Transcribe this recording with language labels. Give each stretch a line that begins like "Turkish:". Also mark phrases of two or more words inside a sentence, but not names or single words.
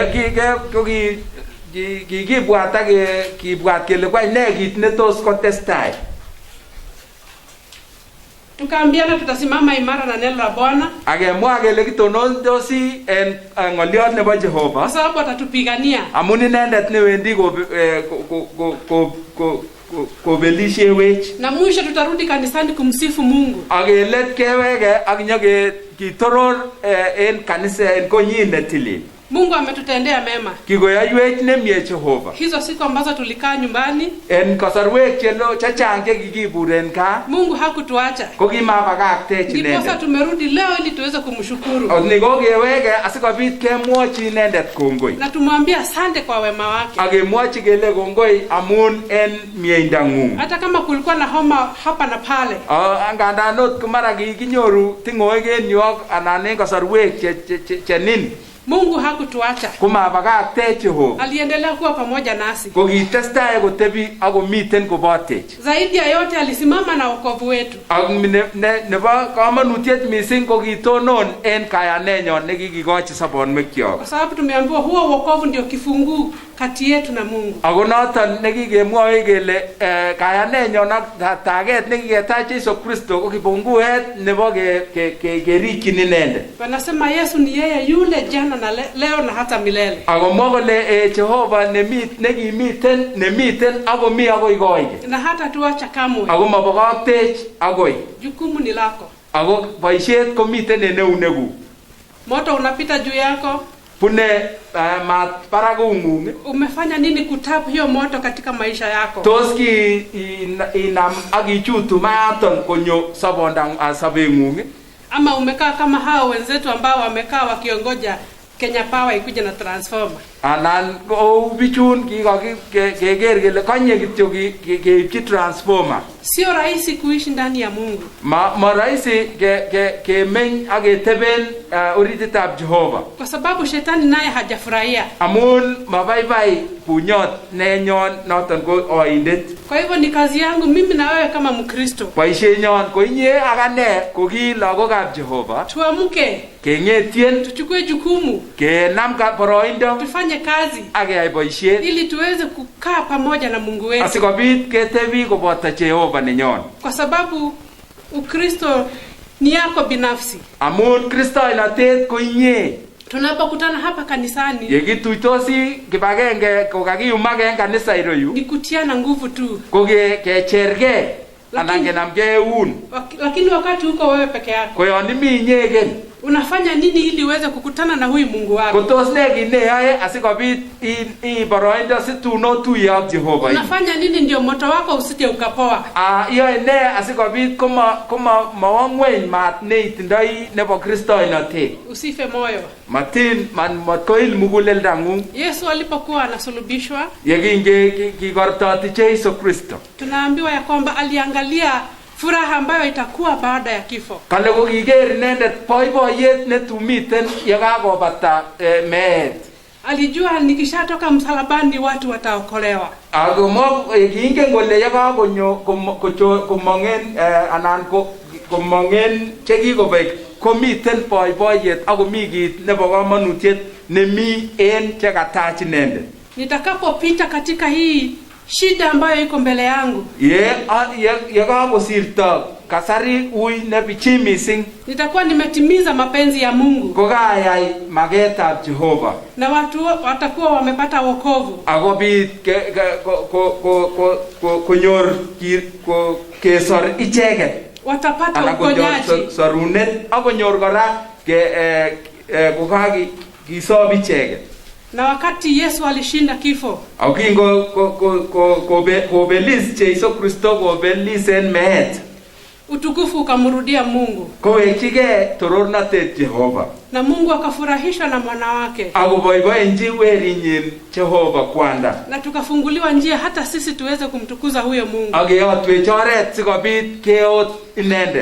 Kalenjin: Kibwat ak kibwat kele kwa ne kit netos kotestai.
Swahili: Tukaambiana tutasimama imara na neno la Bwana.
Kalenjin: Akemwa kele kitonondosi en ng'oliot nebo Jehova.
Swahili: Kwa sababu atatupigania.
Kalenjin: Amun inendet newendi kobelishewech.
Swahili: Na mwisho tutarudi kanisani kumsifu Mungu.
Kalenjin: Akelet keweke ak nyoke kitoror en kanisa en konyin netilil.
Swahili: Mungu ametutendea mema.
Kalenjin: Kikoyoiwech nemie Jehova.
Swahili: Hizo siku ambazo tulikaa nyumbani,
Kalenjin: en kasarwek chechang chekikibur en kaa,
Swahili: Mungu hakutuacha.
Kalenjin: Kokimabakaktech inendet.
Swahili: Ndiposa tumerudi leo ili tuweze kumshukuru.
Kalenjin: Ni kokeweke asikobit kemwochi inendet kongoi.
Swahili: Na tumwambie asante kwa wema wake.
Kalenjin: Akemwochi kele kongoi amun en mieindangung.
Swahili: Hata kama kulikuwa na homa hapa na pale.
Kalenjin: Angandan ot kumara kikinyoru tingoek en yu anan en kasarwek chenin.
Swahili: Mungu hakutuacha.
Kalenjin: Kumabakaktech Jehova.
Swahili: Aliendelea kuwa pamoja nasi.
Kalenjin: Kokitestai kotebi akomiten kobotech.
Swahili: Zaidi ya yote alisimama na wokovu wetu.
Kalenjin: Ak nebo kamanutiet mising kokitonon en kayanenyon nekikikochi sobonwekyok.
Swahili: Kwa sababu tumeambiwa huo wokovu ndio kifunguu kati yetu na Mungu.
Kalenjin: Ako noton nekikemwoe kele kayanenyon ak taget nekiketach Yesu Kristo ko kipunguet nebo kerikyin inendet.
Swahili: Wanasema Yesu ni yeye yule jana na leo na hata milele.
Kalenjin: Ako mwa kole Jehova nemiten ako mi akoi koige.
Swahili: Na hata tuacha kamwe.
Kalenjin: Ako mabakaktech akoi.
Swahili: Jukumu ni lako.
Kalenjin: Ako boisiet komiten en eunekuk.
Swahili: Moto unapita juu yako.
Kalenjin: Pune mat barakung'ung.
Swahili: Umefanya nini kutapu hiyo moto katika maisha yako?
Kalenjin: Tos inam ak ichutu mayaton konyo sobeng'ung.
Swahili: Ama umekaa kama hao wenzetu ambao wamekaa wakiongoja Kenya Power ikuja na transformer.
Kalenjin: Anan bichun keker kele kanye kityo keipchi transformer.
Swahili: Sio rahisi kuishi ndani ya Mungu.
Kalenjin: Ma rahisi kemeny ak keteben orititab Jehova.
Swahili: Kwa sababu shetani naye hajafurahia.
Kalenjin: Amun mabaibai bunyot nenyon noton ko oindet.
Swahili: Kwa hivyo ni kazi yangu mimi na wewe kama Mkristo.
Kalenjin: Boisienyon ko inye ak ane ko ki lagokab Jehova.
Swahili: Tuamke.
Kalenjin: Kengetien.
Swahili: Tuchukue jukumu.
Kalenjin: Kenam boroindo.
Swahili: Tufanye kazi.
Kalenjin: Akeyai boisiet.
Swahili: Ili tuweze kukaa pamoja na Mungu wetu.
Kalenjin: Asikobit ketebi koboto Jehova nenyon.
Swahili: Kwa sababu Ukristo ni yako binafsi.
Kalenjin: Amun Kristoinatet ko inye.
Swahili: Tunapokutana hapa kanisani,
Kalenjin: yekituitosi kibagenge kokakiyumage en kanisa iroyu,
Swahili: ni kutiana nguvu tu.
Kalenjin: Kecherge anan kenamge eun.
Swahili: Lakini wakati uko wewe peke yako,
Kalenjin: ko yon imi inyegen,
Swahili: unafanya nini ili uweze kukutana na huyu Mungu wako?
Kalenjin: Kotos ne kineyae asikobit boroindo situno tuye ak Jehova.
Swahili: Unafanya nini ndio moto wako usije ukapoa?
Kalenjin: Yoe ne asikobit koma mawangwen mat neitindoi nebo Kristoinotet.
Swahili: Usife moyo.
Kalenjin: Matin matkoil muguleldangung.
Swahili: Yesu alipokuwa anasulubishwa,
Kalenjin: kikortoti Yesu Kristo,
Swahili: tunaambiwa ya kwamba aliangalia furaha ambayo itakuwa baada ya kifo.
Kalenjin: Kale ko kiger inendet boiboiyet netumiten yekakobata meet.
Swahili: Alijua nikishatoka msalabani watu wataokolewa.
Kalenjin: Ako kiingen kole yekakonyo komongen anan komongen chekikobek komiten boiboiyet ako mi kit nebo kamanutiet nemi en chekatach inendet.
Swahili: Nitakapopita katika hii shida ambayo iko mbele yangu,
Kalenjin: ye kakosirto kasari ui nebichi mising,
Swahili: nitakuwa nimetimiza mapenzi ya Mungu,
Kalenjin: kokayai maketab Jehova,
Swahili: na watu watakuwa wamepata wokovu,
Kalenjin: akobit konyor kesor icheket,
Swahili: watapata uponyaji,
Kalenjin: sorunet, akonyor kora kisob icheket.
Swahili: Na wakati Yesu alishinda kifo,
Kalenjin: akingo kobelis Jesu Kristo kobelis en meet,
Swahili: utukufu ukamrudia Mungu,
Kalenjin: kowekige torornatet Jehova,
Swahili: na Mungu akafurahishwa na mwana wake,
Kalenjin: akoboiboenji werinyin Jehova kwanda,
Swahili: na tukafunguliwa njia hata sisi tuweze kumtukuza huyo Mungu.
Kalenjin: Akeyotwech oret sikobit keot inendet.